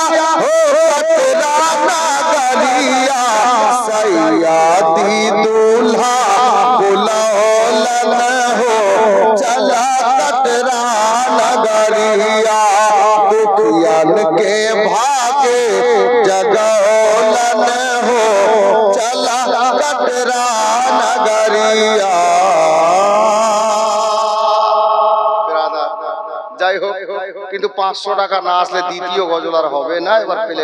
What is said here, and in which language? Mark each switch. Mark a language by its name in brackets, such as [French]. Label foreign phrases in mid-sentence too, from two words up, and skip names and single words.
[Bhojpuri] हो कटरा नगरिया सैयदी दूल्हा बुलौलन हो चला कटरा नगरिया दुखियन के भागे जगौलन हो चला कटरा नगरिया [Bangla] যাই হোক কিন্তু 500 টাকা না আসলে দ্বিতীয় গজল আর হবে না এবার পেলে